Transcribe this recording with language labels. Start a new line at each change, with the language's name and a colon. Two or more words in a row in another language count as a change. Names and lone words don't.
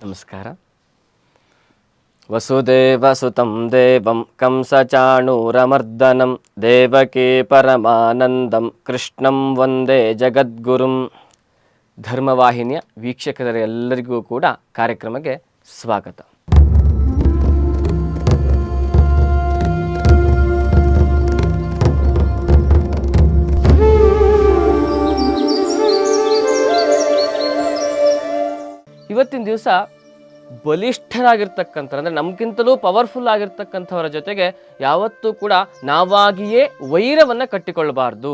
Kannada: ನಮಸ್ಕಾರ.
Sanskrit: ವಸುದೇವಸುತಂ ದೇವಂ ಕಂಸಚಾಣೂರಮರ್ದನಂ ದೇವಕೀ ಪರಮಾನಂದಂ ಕೃಷ್ಣಂ ವಂದೇ ಜಗದ್ಗುರುಂ.
Kannada: ಧರ್ಮವಾಹಿನಿಯ ವೀಕ್ಷಕರೆಲ್ಲರಿಗೂ ಕೂಡ ಕಾರ್ಯಕ್ರಮಕ್ಕೆ ಸ್ವಾಗತ. ಇವತ್ತಿನ ದಿವಸ ಬಲಿಷ್ಠರಾಗಿರ್ತಕ್ಕಂಥ ಅಂದರೆ ನಮಗಿಂತಲೂ ಪವರ್ಫುಲ್ ಆಗಿರ್ತಕ್ಕಂಥವರ ಜೊತೆಗೆ ಯಾವತ್ತೂ ಕೂಡ ನಾವಾಗಿಯೇ ವೈರವನ್ನು ಕಟ್ಟಿಕೊಳ್ಳಬಾರ್ದು.